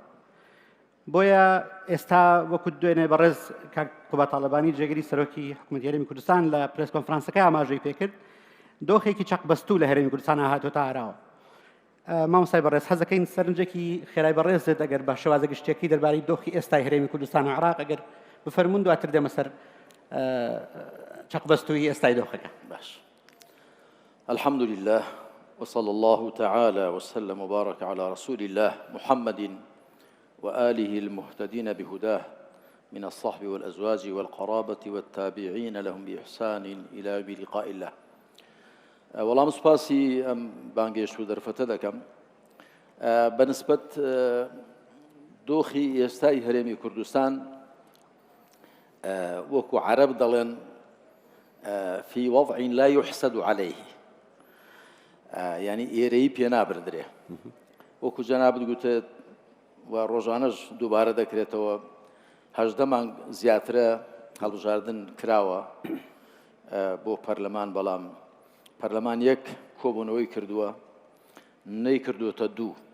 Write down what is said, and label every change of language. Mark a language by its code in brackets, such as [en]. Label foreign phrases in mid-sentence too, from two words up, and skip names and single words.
[ckb] بۆیە ئێستا وەکو دوێنێ بەڕێز قوبا تاڵەبانی جێگەری سەرۆکی حکوومەتی هەرێمی کوردستان لە پرێس کۆنفرانسەکە ئاماژەی پێکرد دۆخێکی چەقبەستوو لە هەرێمی کوردستان هاتۆتە ئاراوە. مامۆستای بەڕێز حەزەکەین سەرنجێکی خێرای بەڕێزت ئەگەر بە شێوازە گشتیەکەی دەربارەی دۆخی ئێستای هەرێمی کوردستان و عێراق ئەگەر بفەرمون دواتر دێمە سەر چەقبەستووی ئێستای دۆخەکە. باش. [ar] الحمد لله وصلى الله تعالى وسلم وبارك على رسول الله محمد وآله المهتدين بهداه من الصحب والأزواج والقرابة والتابعين لهم بإحسان إلى يوم لقاء الله. [ckb] والله سپاسی بانگێشت و دەرفەتە دەکەم بەنسبەت دۆخی ئێستای هەرێمی کوردستان وەکو عەرەب دەڵێن [ar] في وضع لا يحسد عليه [ckb] يعني ئێرەی پێ نابردرێ وەکو جەنابەت گوتێت و ڕۆژانەش دووبارە دەکرێتەوە 18 مانگ زیاترە هەڵبژاردن کراوە بۆ پەرلەمان بەڵام پەرلەمان یەک کۆبوونەوەی کردووە نەیکردووەتە دوو